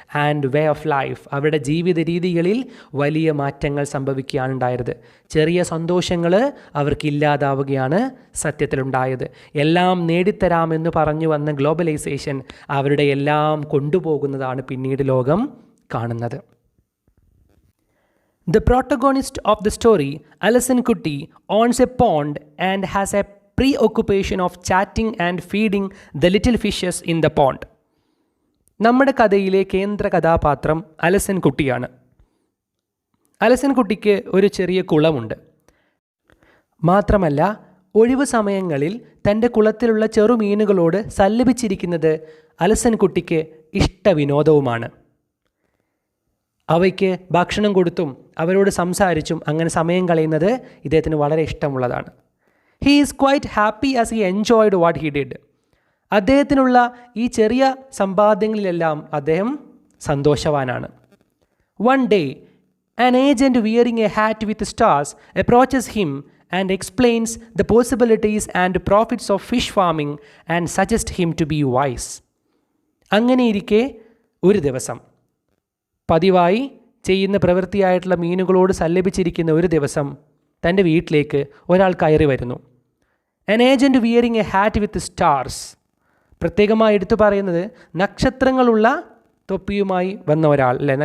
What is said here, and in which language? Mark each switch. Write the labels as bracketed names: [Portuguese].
[English] and way of life, [Malayalam] അവരുടെ ജീവിത രീതികളിൽ വലിയ മാറ്റങ്ങൾ സംഭവിക്കുകയാണ് ഉണ്ടായത്. ചെറിയ സന്തോഷങ്ങൾ അവർക്കില്ലാതാവുകയാണ് സത്യത്തിലുണ്ടായത്. എല്ലാം നേടിത്തരാമെന്ന് പറഞ്ഞു വന്ന ഗ്ലോബലൈസേഷൻ അവരുടെ എല്ലാം കൊണ്ടുപോകുന്നതാണ് പിന്നീട് ലോകം കാണുന്നത്. [English] The protagonist of the story, Alison Kutty, owns a pond and has a preoccupation of chatting and feeding the little fishes in the pond. [Malayalam] നമ്മുടെ കഥയിലെ കേന്ദ്ര കഥാപാത്രം അലസൻ കുട്ടിയാണ്. അലസൻ കുട്ടിക്ക് ഒരു ചെറിയ കുളമുണ്ട്. മാത്രമല്ല ഒഴിവു സമയങ്ങളിൽ തൻ്റെ കുളത്തിലുള്ള ചെറുമീനുകളോട് സല്ലപിച്ചിരിക്കുന്നത് അലസൻ കുട്ടിക്ക് ഇഷ്ടവിനോദവുമാണ്. അവയ്ക്ക് ഭക്ഷണം കൊടുത്തും അവരോട് സംസാരിച്ചും അങ്ങനെ സമയം കളയുന്നത് ഇദ്ദേഹത്തിന് വളരെ ഇഷ്ടമുള്ളതാണ്. [English] He is quite happy as he enjoyed what he did. [Malayalam] അദ്ദേഹത്തിനുള്ള ഈ ചെറിയ സമ്പാദ്യങ്ങളിലെല്ലാം അദ്ദേഹം സന്തോഷവാനാണ്. [English] One day, an agent wearing a hat with stars approaches him and explains the possibilities and profits of fish farming and suggests him to be wise. [Malayalam] അങ്ങനെയിരിക്കെ ഒരു ദിവസം, പതിവായി ചെയ്യുന്ന പ്രവൃത്തിയായിട്ടുള്ള മീനുകളോട് സല്ലപിച്ചിരിക്കുന്ന ഒരു ദിവസം തൻ്റെ വീട്ടിലേക്ക് ഒരാൾ കയറി വരുന്നു. [English] An agent wearing a hat with stars, [Malayalam] പ്രത്യേകമായി എടുത്തു പറയുന്നത് നക്ഷത്രങ്ങളുള്ള തൊപ്പിയുമായി വന്ന ഒരാൾ അല്ലേ.